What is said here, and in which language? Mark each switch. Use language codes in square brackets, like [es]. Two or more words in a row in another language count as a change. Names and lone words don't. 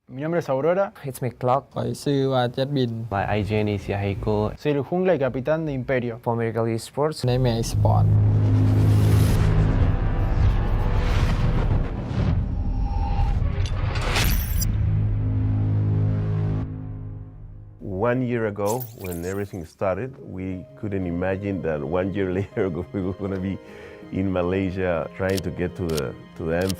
[es] nombre es Aurora. [en] It's me, Clock. [tts] ข่อยชื่อว่าเจ็ดบิน [en] My IGN is Yahiko. [es] Soy el jungla y capitán de Imperio. [en] For Miracle Esports. [th] ในแม่สปอร์ต [en] 1 year ago, when everything started, we couldn't imagine that 1 year later we were going to be in Malaysia trying to get to the M5.